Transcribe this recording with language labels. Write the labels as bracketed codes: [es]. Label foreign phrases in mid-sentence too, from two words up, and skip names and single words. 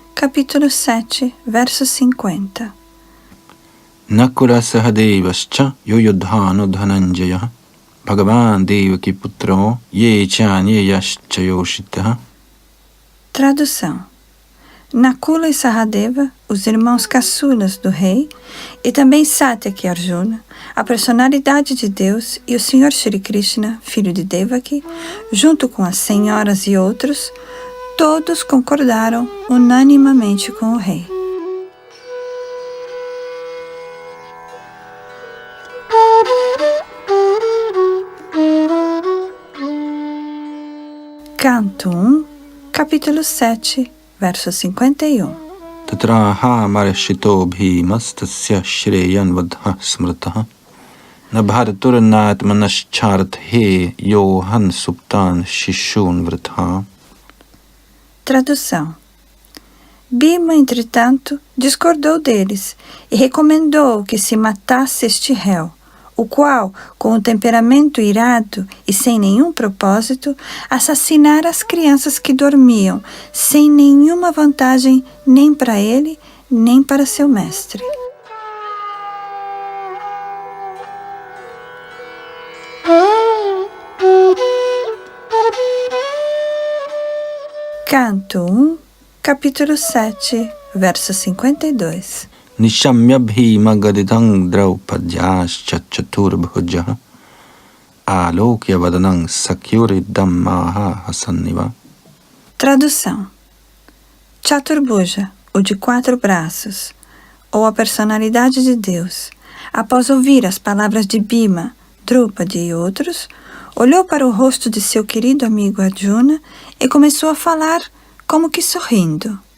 [pt] capítulo 7, verso 50. [sa] Nakula Sahadevascha Yoyodhano Dhananjaya Bhagavan Devaki Putro Ye Chanyayascha Yoshitaha. Tradução. [pt] Nakula e Sahadeva, os irmãos caçulas do rei, e também Satyaki Arjuna, a personalidade de Deus, e o Senhor Shri Krishna, filho de Devaki, junto com as senhoras e outros, todos concordaram unanimamente com o rei. Canto 1, capítulo 7, verso 51. [sa] Tatraha Marashito Bhimastasya Shreyan Vadha Smrataha Nabharatur Manascharathe Yohan Suptan Shishun Vratha. Tradução. [pt] Bhima, entretanto, discordou deles e recomendou que se matasse este réu, o qual, com o temperamento irado e sem nenhum propósito, assassinara as crianças que dormiam, sem nenhuma vantagem nem para ele, nem para seu mestre. Canto 1, capítulo 7, verso 52. [sa] Nishamya Bhima Gadidang Draupadyascha Chaturbhujaha Alokya Vadanang Sakyuri Dhammaha Hasanniva. Tradução. [pt] Chaturbhuja, o de 4 braços, ou a personalidade de Deus, após ouvir as palavras de Bhima, Drupadi e outros, olhou para o rosto de seu querido amigo Arjuna e começou a falar como que sorrindo.